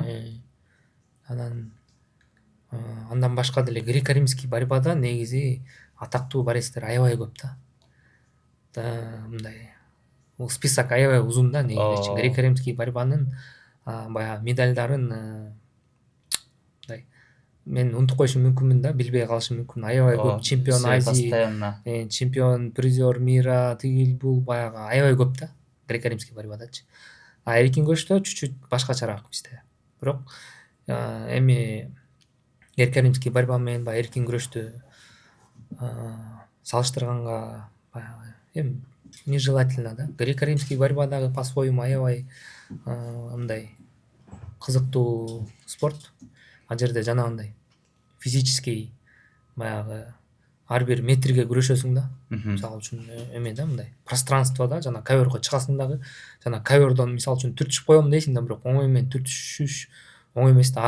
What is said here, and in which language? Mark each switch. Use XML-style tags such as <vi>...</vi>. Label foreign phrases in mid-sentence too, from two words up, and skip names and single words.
<ky>Анан андан башка деле греко-римский борьбада негизи атактуу борецтер аябай көп да. Мындай список аябай узун да негизи. Греко-римский борьбанын баягы медальдарын мындай мен унутуп коюшум мүмкүнмүн да, билбей калышым мүмкүн. Аябай көп чемпион</ky> <ru>все Азии, постоянно. Чемпион, призер мира,</ru> <ky>тигил бул баягы аябай көп да, греко-римский борьбадачы. А эркин күрөштө чуть-чуть башкачараак бизде. Бирок эми греко-римский борьба менен баягы эркин күрөштү салыштырганга баягы эми нежелательно да. Греко-римский борьба дагы по-своему аябай мындай кызыктуу спорт. Ал жерде жанагындай физический баягы ар бир метрге күрөшөсүң да. Мисалы үчүн эме да, мындай пространствода жана ковёрго чыгасың дагы, жана ковёрдон мисалы үчүн түртүшүп коем дейсиң да, бирок оңой менен түртүшүш оңой эмес да.</ky>